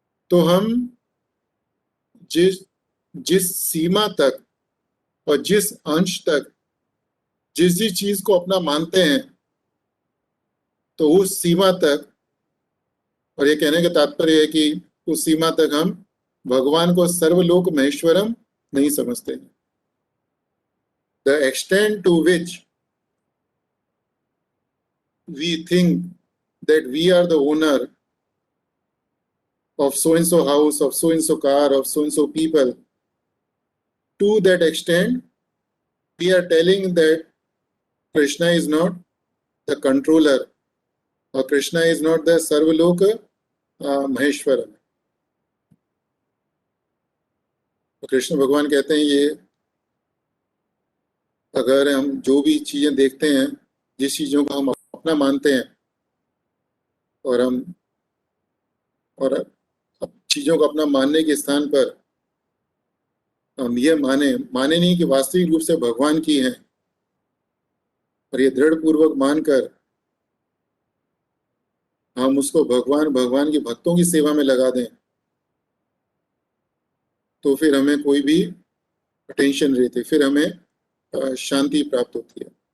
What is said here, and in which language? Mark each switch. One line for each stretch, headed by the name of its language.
Hindi: तो हम जिस जिस सीमा तक और जिस अंश तक जिस जिस चीज को अपना मानते हैं, तो उस सीमा तक, और ये कहने का तात्पर्य है कि उस सीमा तक हम भगवान को सर्वलोक महेश्वरम नहीं समझते।
English: The extent to which we think that we are the owner of so and so house, of so and so car, of so and so people, to that extent we are telling that Krishna is not the controller, or Krishna is not the Sarvaloka Maheshwara.
Hindi: तो कृष्ण भगवान कहते हैं ये अगर हम जो भी चीजें देखते हैं, जिस चीजों को हम अपना मानते हैं, और चीजों को अपना मानने के स्थान पर हम ये माने नहीं कि वास्तविक रूप से भगवान की है, और ये दृढ़ पूर्वक मानकर हम उसको भगवान के भक्तों की सेवा में लगा दें, तो फिर हमें कोई भी टेंशन नहीं रहती, फिर हमें शांति प्राप्त होती है।